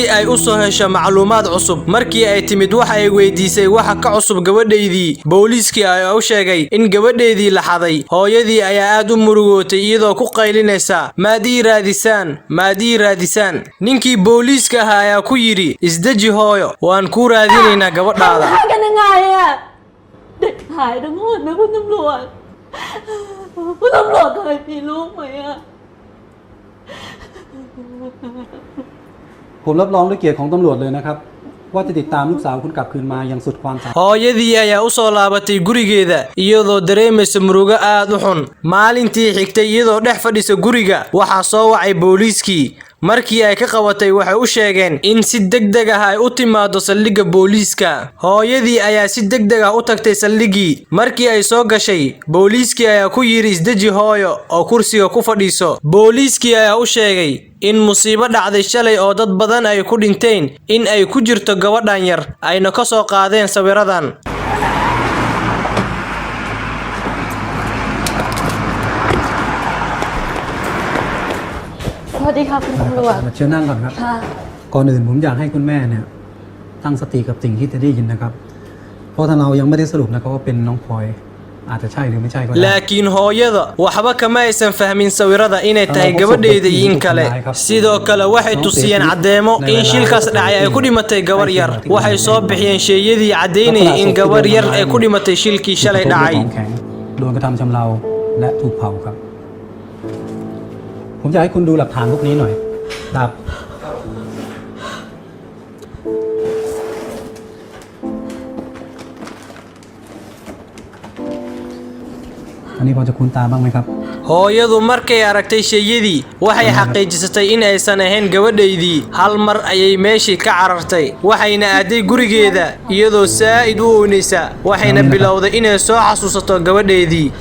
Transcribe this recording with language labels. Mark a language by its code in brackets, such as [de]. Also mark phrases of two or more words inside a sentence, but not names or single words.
[so] ay u soo hesho macluumaad cusub markii ay timid waxa ay weydiisay waxa ka cusub gabadheedii booliiskii ayaa u sheegay in gabadheedii la xaday hooyadii ayaa aad u murugootay iyadoo ku qaylinaysa maad ii raadisaan ninkii booliiska ahaa ayaa ku yidhi isdeji hooyo waan kuu raadinaynaa gabadhaada [th] คุณตำรวจเคยมีลูกไหมอะ ผมรับรองด้วยเกียรติของตำรวจเลยนะครับว่าจะติดตามลูกสาวคุณกลับคืนมาอย่างสุดความสามารถ [so] hooyadii ayaa u soo laabatay gurigeeda iyadoo dareemaysa murugo aad u xun maalintii xigtay iyadoo dhex fadhisa guriga waxaa soo wacay booliiskii markii ay ka qabatay waxay u sheegeen in si degdeg ah ay u timaado saldhigga booliiska hooyadii ayaa si degdeg ah u tagtay saldhiggii markii ay soo gashay booliiskii ayaa ku yiri isdeji hooyo oo kursiga ku fadhiiso booliiskii ayaa u sheegay in musiibo dhacday shalay oo dad badan ay ku dhinteen in ay ku jirto gabadhan yar ayna ka soo qaadeen sawiradan [th] วัสดีค่ะคุณตำรวจ เชิญนั่งก่อนครับ ค่ะ ก่อนอื่นผมอยากให้คุณแม่เนี่ยตั้งสติกับสิ่งที่จะได้ยินนะครับ เพราะถ้าเรายังไม่ได้สรุปนะครับว่าเป็นน้องพลอยอาจจะใช่หรือไม่ใช่ก็ได้ [so] laakiin hooyada waxba kama aysan fahmin sawirada inay tahay gabadheeda iyo in kale sidoo kale waxay tusiyeen caddeemo in shilkaas dhacay ay ku dhimatay gabar yar waxay soo bixiyeen sheeyadii caddaynayay in gabar yar ay ku dhimatay shilkii shalay dhacay [th] ของแข็งโดนกระทำชำเราและถูกเผาครับ ผมอยากให้คุณดูหลักฐานพวกนี้หน่อยครับ อันนี้พอจะคุ้นตาบ้างไหมครับ [so] hooyadu markay aragtay sheeyadii waxay xaqiijisatay in aysan ahayn gabadhaydii hal mar ayay meeshii ka carartay waxayna aaday gurigeeda iyadoo saa'id u oynaysa waxayna bilowday inay soo xasuusato gabadheedii